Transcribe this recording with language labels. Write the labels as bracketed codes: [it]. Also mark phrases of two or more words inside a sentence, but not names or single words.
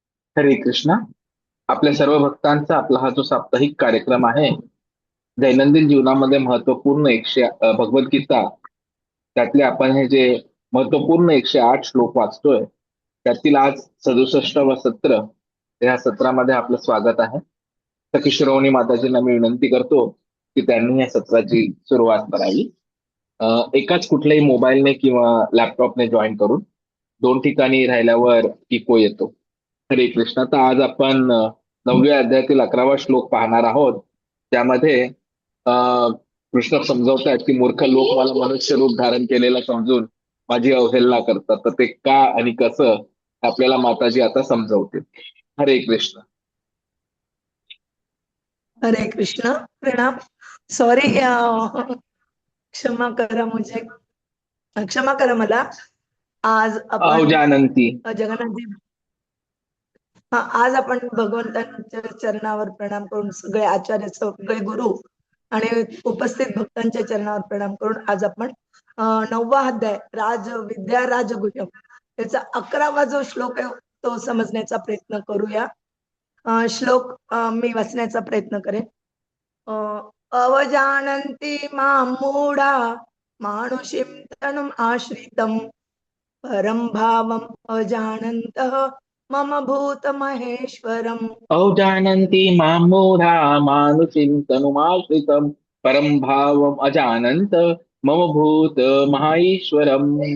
[mr] हरे कृष्णा. आपल्या सर्व भक्तांचा आपला हा जो साप्ताहिक कार्यक्रम आहे, दैनंदिन जीवनामध्ये महत्वपूर्ण भगवद्गीता, त्यातले आपण हे जे महत्वपूर्ण 108 श्लोक वाचतोय, त्यातील आज 67व सत्र. या सत्रामध्ये आपलं स्वागत आहे. सखी श्रवणी माताजींना मी विनंती करतो की त्यांनी या सत्राची सुरुवात करावी. एकाच कुठल्याही मोबाईलने किंवा लॅपटॉपने जॉईन करून. दोन ठिकाणी राहिल्यावर इको येतो. हरे कृष्णा. तर आज आपण 9व्या अध्यायातील 11वा श्लोक पाहणार आहोत. त्यामध्ये कृष्ण समजवतायत की मूर्ख लोक मला मनुष्य रूप धारण केलेला समजून माझी अवहेलना करतात. तर ते का आणि कसं आपल्याला माताजी आता समजवतील. हरे कृष्ण. हरे कृष्ण. प्रणाम. सॉरी, क्षमा करा मुझे, क्षमा करा मला. आज अहो आपण [sa] जानंती. [mr] जगन्नाथजी, आज आपण भगवंतांच्या चरणावर प्रणाम करून, सगळे आचार्य, सगळे गुरु आणि उपस्थित भक्तांच्या चरणावर प्रणाम करून आज आपण 9वा अध्याय विद्या राजगुह्यम याचा 11वा जो श्लोक आहे तो समजण्याचा प्रयत्न करूया. श्लोक मी वाचण्याचा प्रयत्न करेन. [sa] अवजानन्ति मां मूढा मानुषीं तनुम् आश्रितं परं भावम् अजानन्तः मम भूतमहेश्वरम्. अहो जानन्ति मां मूढा मानुषीं तनुमाश्रितं परं भावम् अजानन्त मम भूत महाईश्वरम्.